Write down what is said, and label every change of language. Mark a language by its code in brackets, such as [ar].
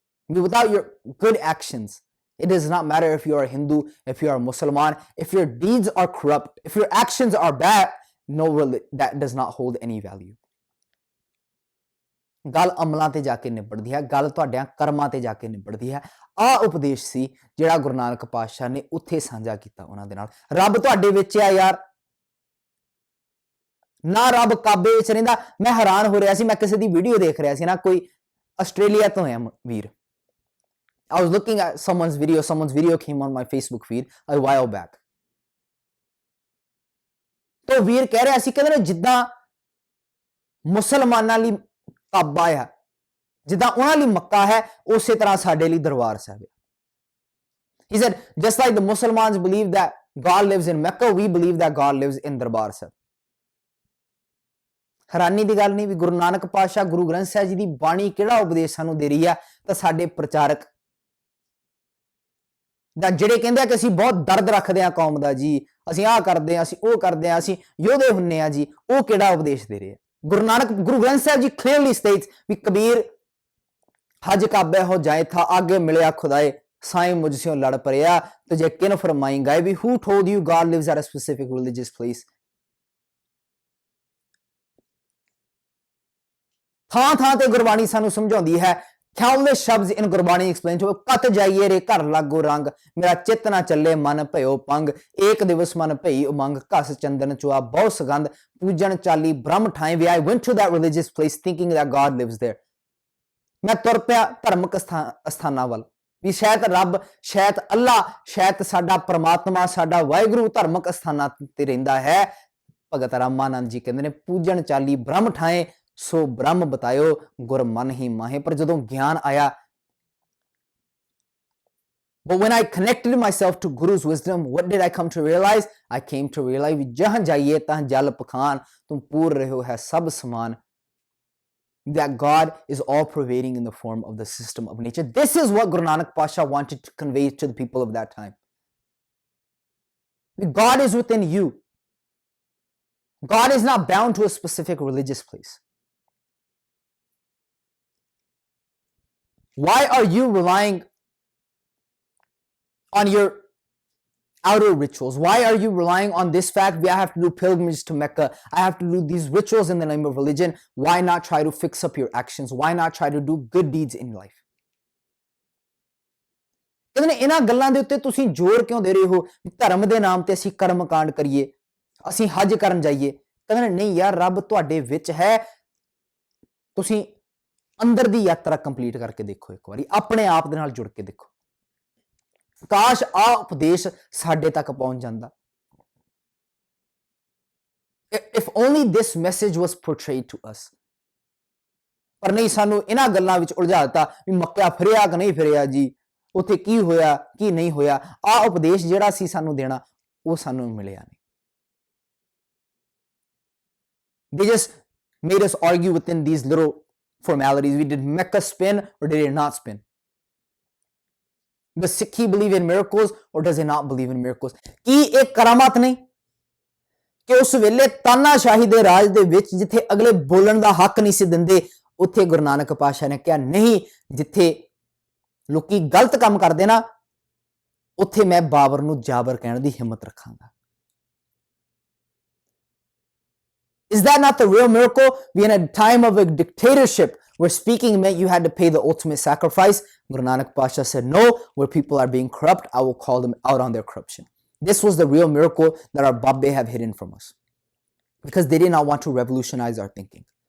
[en] Without your good actions, it does not matter if you are a Hindu, if you are a Musliman, if your deeds are corrupt, if your actions are bad, that does not hold any value. [pa] ਗੱਲ ਅਮਲਾਂ ਤੇ ਜਾ ਕੇ ਨਿਬੜਦੀ ਹੈ, ਗੱਲ ਤੁਹਾਡਿਆਂ ਕਰਮਾਂ ਤੇ ਜਾ ਕੇ ਨਿਬੜਦੀ ਹੈ। ਆਹ ਉਪਦੇਸ਼ ਸੀ ਜਿਹੜਾ ਗੁਰੂ ਨਾਨਕ ਪਾਤਸ਼ਾਹ ਨੇ ਉੱਥੇ ਸਾਂਝਾ ਕੀਤਾ ਉਹਨਾਂ ਦੇ ਨਾਲ। ਰੱਬ ਤੁਹਾਡੇ ਵਿੱਚ ਆ ਯਾਰ, ਨਾ ਰੱਬ ਕਾਬੇ ਵਿੱਚ ਰਹਿੰਦਾ। ਮੈਂ ਹੈਰਾਨ ਹੋ ਰਿਹਾ ਸੀ, ਮੈਂ ਕਿਸੇ ਦੀ ਵੀਡੀਓ ਦੇਖ ਰਿਹਾ ਸੀ ਨਾ, ਕੋਈ ਆਸਟ੍ਰੇਲੀਆ ਤੋਂ ਹੈ ਵੀਰ। [en] I was looking at someone's video came on my Facebook feed a while back. [pa] तो ਵੀਰ ਕਹਿ ਰਿਹਾ ਸੀ, ਕਹਿੰਦੇ ਨੇ ਜਿੱਦਾਂ ਮੁਸਲਮਾਨਾਂ ਲਈ ਕਾਬਾ ਆ, ਜਿੱਦਾਂ ਉਹਨਾਂ ਲਈ ਮੱਕਾ ਹੈ, ਉਸੇ ਤਰ੍ਹਾਂ ਸਾਡੇ ਲਈ ਦਰਬਾਰ ਸਾਹਿਬ ਹੈ। [en] He said, just like the Muslims believe that God lives in Mecca, we believe that God lives in Darbar Sahib. [pa] ਹੈਰਾਨੀ ਦੀ ਗੱਲ ਨਹੀਂ ਵੀ ਗੁਰੂ ਨਾਨਕ ਪਾਤਸ਼ਾਹ ਗੁਰੂ ਗ੍ਰੰਥ ਸਾਹਿਬ ਜੀ ਦੀ ਬਾਣੀ ਕਿਹੜਾ ਉਪਦੇਸ਼ ਸਾਨੂੰ ਦੇ ਰਹੀ ਆ, ਤਾਂ ਸਾਡੇ ਪ੍ਰਚਾਰਕ ਦਾ ਜਿਹੜੇ ਕਹਿੰਦੇ ਆ ਕਿ ਅਸੀਂ ਬਹੁਤ ਦਰਦ ਰੱਖਦੇ ਆ ਕੌਮ ਦਾ ਜੀ, ਅਸੀਂ ਆਹ ਕਰਦੇ ਆ, ਅਸੀਂ ਉਹ ਕਰਦੇ ਆ, ਅਸੀਂ ਯੋਧੇ ਹੁੰਨੇ ਆ ਜੀ, ਉਹ ਕਿਹੜਾ ਉਪਦੇਸ਼ ਦੇ ਰਹੇ ਆ? ਗੁਰੂ ਗ੍ਰੰਥ ਸਾਹਿਬ ਜੀ [en] clearly states [pa] ਵੀ ਕਬੀਰ ਹਜ ਕਾਬੇ ਹੋ ਜਾਏ ਥਾ, ਆਗੇ ਮਿਲਿਆ ਖੁਦਾਏ, ਸਾਈਂ ਮੁਝਸੇ ਲੜ ਪਰਿਆ, ਤੁਝੇ ਕਿਨ ਫਰਮਾਈ ਗਏ ਵੀ [en] who told you God lives at a specific religious place? [pa] ਥਾਂ ਥਾਂ ਤੇ ਗੁਰਬਾਣੀ ਸਾਨੂੰ ਸਮਝਾਉਂਦੀ ਹੈ। countless ਸ਼ਬਦ in ਗੁਰਬਾਣੀ explain ਹੋ, ਕਤ ਜਾਈਏ ਰੇ ਘਰ ਲਾਗੋ ਰੰਗ, ਮੇਰਾ ਚਿੱਤ ਨਾ ਚੱਲੇ ਮਨ ਭਇਓ ਪੰਗ, ਏਕ ਦਿਵਸ ਮਨ ਭਈ ਉਮੰਗ, ਘਸ ਚੰਦਨ ਚੁਆ ਬਹੁ ਸੁਗੰਧ, ਪੂਜਣ ਚਾਲੀ ਬ੍ਰਹਮ ਠਾਏ ਵੇ। [en] I went to that religious place thinking that God lives there। [pa] ਮੈਂ ਤੁਰ ਪਿਆ ਧਰਮਕ ਅਸਥਾਨਾਂ ਵੱਲ ਵੀ ਸ਼ਾਇਦ ਰੱਬ, ਸ਼ਾਇਦ ਅੱਲਾ, ਸ਼ਾਇਦ ਸਾਡਾ ਪ੍ਰਮਾਤਮਾ, ਸਾਡਾ ਵਾਹਿਗੁਰੂ ਧਰਮਕ ਅਸਥਾਨਾਂ ਤੇ ਰਹਿੰਦਾ ਹੈ। ਭਗਤ ਰਾਮਾਨੰਦ ਜੀ ਕਹਿੰਦੇ ਨੇ, ਪੂਜਣ ਚਾਲੀ ਬ੍ਰਹਮ ਠਾਏ ਸੋ ਬ੍ਰਹਮ ਬਤਾਇਓ, ਗੁਰ ਮਨ ਹੀ ਮਾਹੇ। ਪਰ ਜਦੋਂ ਗਿਆਨ ਆਇਆ, [en] but when I connected myself to Guru's wisdom, what did I come to realize? I came to realize [pa] ਜਹਾਂ ਜਾਈਏ ਤਾਂ ਜਲ ਪਖਾਨ, ਤੁਮ ਪੂਰ ਰਹਿਓ ਹੈ ਸਭ ਸਮਾਨ। [en] That God is all pervading in the form of the system of nature. This is what Guru Nanak Pasha wanted to convey to the people of that time. God is within you. God is not bound to a specific religious place. Why are you relying on your outer rituals? Why are you relying on this fact? I have to do pilgrimage to Mecca. I have to do these rituals in the name of religion. Why not try to fix up your actions? Why not try to do good deeds in life? [pa] ਕਹਿੰਦੇ ਨੇ ਇਹਨਾਂ ਗੱਲਾਂ ਦੇ ਉੱਤੇ ਤੁਸੀਂ ਜ਼ੋਰ ਕਿਉਂ ਦੇ ਰਹੇ ਹੋ? ਧਰਮ ਦੇ ਨਾਮ ਤੇ ਅਸੀਂ ਕਰਮ ਕਾਂਡ ਕਰੀਏ, ਅਸੀਂ ਹਜ ਕਰਨ ਜਾਈਏ। ਕਹਿੰਦੇ ਨੇ ਨਹੀਂ ਯਾਰ, ਰੱਬ ਤੁਹਾਡੇ ਵਿੱਚ ਹੈ। ਤੁਸੀਂ ਅੰਦਰ ਦੀ ਯਾਤਰਾ ਕੰਪਲੀਟ ਕਰਕੇ ਦੇਖੋ, ਇੱਕ ਵਾਰੀ ਆਪਣੇ ਆਪ ਦੇ ਨਾਲ ਜੁੜ ਕੇ ਦੇਖੋ। ਕਾਸ਼ ਆ ਉਪਦੇਸ਼ ਸਾਡੇ ਤੱਕ ਪਹੁੰਚ ਜਾਂਦਾ। [en] If only this message was portrayed to us। [pa] ਪਰ ਨਹੀਂ, ਸਾਨੂੰ ਇਹਨਾਂ ਗੱਲਾਂ ਵਿੱਚ ਉਲਝਾ ਦਿੱਤਾ ਵੀ ਮੱਕਾ ਫਿਰਿਆ ਕਿ ਨਹੀਂ ਫਿਰਿਆ ਜੀ, ਉੱਥੇ ਕੀ ਹੋਇਆ ਕੀ ਨਹੀਂ ਹੋਇਆ। ਆ ਉਪਦੇਸ਼ ਜਿਹੜਾ ਸੀ ਸਾਨੂੰ ਦੇਣਾ, ਉਹ ਸਾਨੂੰ ਮਿਲਿਆ ਨਹੀਂ। [en] They just made us argue within these little formalities. We did Mecca spin or did it not spin? Does Sikhi believe in miracles or does it not believe in miracles? [pa] ਕੀ ਇਹ ਕਰਾਮਾਤ ਨਹੀਂ ਕਿ ਉਸ ਵੇਲੇ ਤਾਨਾਸ਼ਾਹੀ ਦੇ ਰਾਜ ਦੇ ਵਿੱਚ ਜਿੱਥੇ ਅਗਲੇ ਬੋਲਣ ਦਾ ਹੱਕ ਨਹੀਂ ਸੀ ਦਿੰਦੇ, ਉੱਥੇ ਗੁਰੂ ਨਾਨਕ ਪਾਤਸ਼ਾਹ ਨੇ ਕਿਹਾ ਨਹੀਂ, ਜਿੱਥੇ ਲੋਕੀ ਗਲਤ ਕੰਮ ਕਰਦੇ ਨਾ, ਉੱਥੇ ਮੈਂ ਬਾਬਰ ਨੂੰ ਜਾਬਰ ਕਹਿਣ ਦੀ ਹਿੰਮਤ ਰੱਖਾਂਗਾ। [en] Is that not the real miracle? We in a time of a dictatorship where speaking meant you had to pay the ultimate sacrifice. Guru Nanak Pasha said, no, where people are being corrupt, I will call them out on their corruption. This was the real miracle that our Babbe have hidden from us because they did not want to revolutionize our thinking.